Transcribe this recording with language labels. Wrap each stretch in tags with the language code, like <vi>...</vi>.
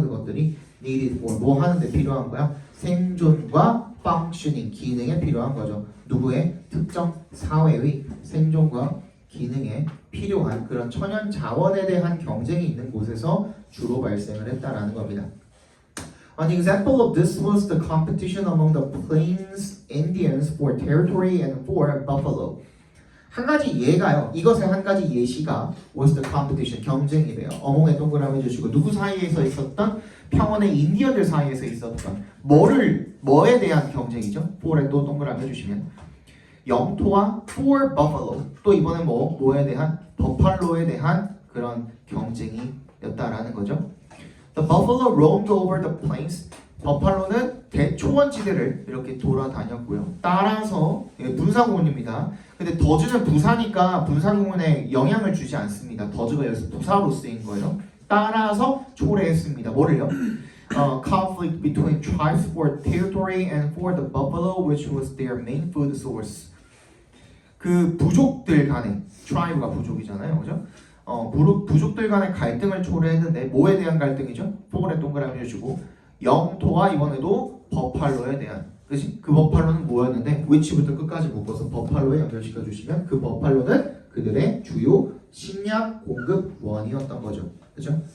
<ko>그것들이</ko> <en>needed for</en> <ko>뭐 하는데 필요한 거야? 생존과 functioning 기능에 필요한 거죠. 누구의? 특정 사회의 생존과 기능에 필요한 그런 천연 자원에 대한 경쟁이 있는 곳에서 주로 발생을 했다라는 겁니다.</ko> <en>An example of this was the competition among the Plains Indians for territory and for buffalo.</en> <ko>한 가지 예가요. 이것의 한 가지 예시가</ko> <en>was the competition</en> <ko>경쟁이래요. 어몽에 동그라미 해주시고 누구 사이에서 있었던 평원의 인디언들 사이에서 있었던 뭐에 대한 경쟁이죠? for에 또 동그라미 해주시면 영토와</ko> <en>for buffalo</en> <ko>또 이번에 뭐에 대한 버팔로에 대한 그런 경쟁이었다라는 거죠.</ko> <en>The buffalo roamed over the plains.</en> <ko>버팔로는 대초원지대를 이렇게 돌아다녔고요. 따라서 분사구문입니다. 근데 더즈는 부사니까 분사구문에 영향을 주지 않습니다. 더즈가 여기서 부사로 쓰인 거예요. 따라서 초래했습니다. 뭐를요?</ko> <en>Conflict between tribes for territory and for the buffalo, which was their main food source.</en> <ko>그 부족들 간에 tribe가 부족이잖아요, 그죠? 부족들 간의 갈등을 초래했는데 뭐에 대한 갈등이죠? for에 동그라미 해주고 영토와 이번에도 버팔로에 대한 그치? 그 버팔로는 뭐였는데 위치부터 끝까지 묶어서 버팔로에 연결시켜 주시면 그 버팔로는 그들의 주요 식량 공급원이었던 거죠. 그죠?</ko>